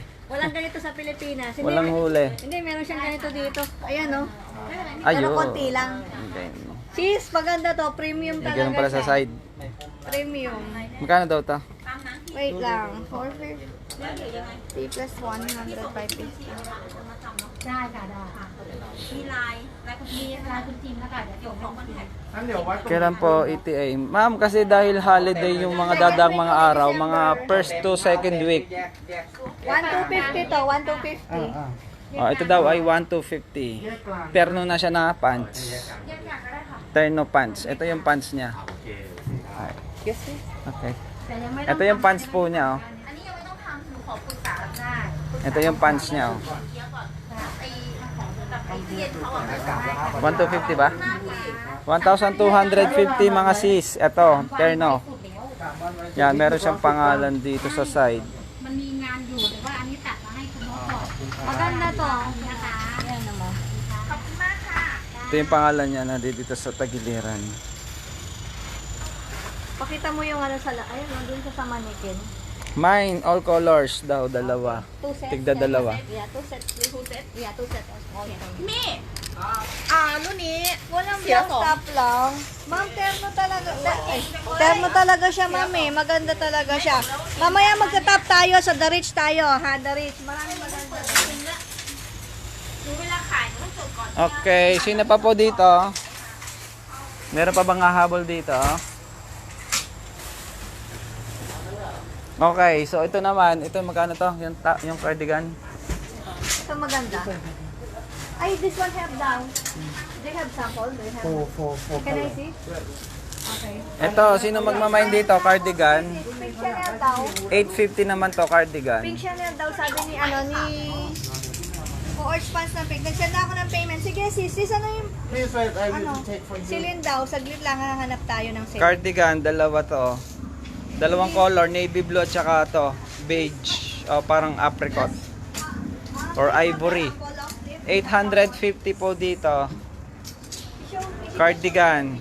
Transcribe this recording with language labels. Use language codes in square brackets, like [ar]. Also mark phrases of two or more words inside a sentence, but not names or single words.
[tl] Walang ganito sa Pilipinas. Hindi, Walang huli. Hindi, meron siyang ganito dito. Ayan, no? Ayun. Pero konti lang. Okay. Sis, maganda to. Premium May talaga ganun pala sa siya. side. Premium. Magkano daw to? Wait lang. 450 plus 150. [th] ได้ค่ะได้มีลายคุณจิมแล้วค่ะเดี๋ยวส่งของคอนแทค งั้นเดี๋ยววัดตรง [tl] Kailan po ETA? Ma'am, kasi dahil holiday yung mga dadang mga araw, mga [en] first to second week. [tl] 1250 to, 1250. Oh, ito daw ay 1,250. Terno na siya na pants. Terno pants. Ito yung pants niya. Yes, sis. Okay. [th] แต่ยังไม่ [tl] Ito yung pants po niya, oh. [th] อันนี้ยังไม่ต้องทำหนูขอปรึกษาได้ [tl] Ito yung pants niya, oh. [th] ไอ้ของกับไอ้เทียนเขาอ่ะ [tl] 1,250 ba? 1,250 mga sis. Ito, terno. [th] สุดแล้ว [tl] Yan, meron siyang pangalan dito sa side. [th] มันมีงานอยู่แต่ว่าอันนี้ตัดมาให้คุณน้องก่อน [tl] Maganda to. [th] นะคะ [tl] Ayan naman. [th] ขอบคุณมากค่ะ [tl] Ito yung pangalan niya na dito sa tagiliran. Pakita mo yung ano sa ayun, nandun sa mannequin. Mine, all colors daw, dalawa. 2 sets. Tigda dalawa. [en] Yeah, 2 sets. 2 sets? Yeah, 2 sets. Okay. [th] นี่รุ่นนี้ [tl] Walang [en] black top [tl] lang. Ma'am, terno talaga. Terno talaga siya, ma'am eh. Maganda talaga siya. Mamaya magta-top tayo sa The Rich tayo, ha? The Rich. Maraming maganda. ดูเวลาขายหนูต้องจดก่อน Okay, sino pa po dito? Meron pa bang hahabol dito? Okay, so ito naman, ito magkano to? Yung cardigan? Ito maganda. Ay, [en] this one have down. They have sample. They have. four Can I see? Okay. [tl] Ito, sino magmamain dito? Cardigan. Pink Chanel daw. 850 naman to, cardigan. Pink Chanel daw, sabi ni [en] Orange pants [tl] na pink. Nag-send ako ng payment. Sige, sis, ano yung, [en] Please wait, I will [tl] ano? [en] take for you. [tl] Silin daw, saglit lang, hahanap tayo ng sale. Cardigan, dalawa to. Dalawang color, [en] navy blue [tl] at saka to, beige. O parang apricot. [en] Or ivory. [tl] 850 po dito. Cardigan.